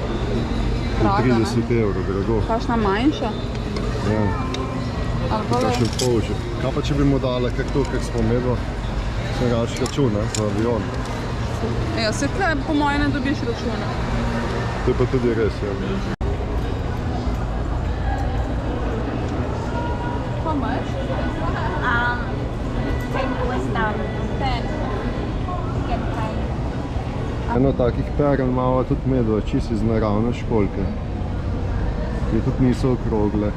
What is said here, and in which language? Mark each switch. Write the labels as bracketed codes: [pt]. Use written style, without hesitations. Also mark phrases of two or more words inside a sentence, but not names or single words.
[sl] 30 evrov, drago. Kakšna manjša? Ja. Kakšen polžek. Kaj pa če bi mu dala kar to, kar smo imeli, sem rač račun, za avion. Ja, se kaj po moje ne dobiš računa. To je pa tudi res, ja. [en] How much? 10 US dollars. 10. [sl] Eno takih perel imamo tudi medva, čisto iz naravne školjke. Ki tudi niso okrogle.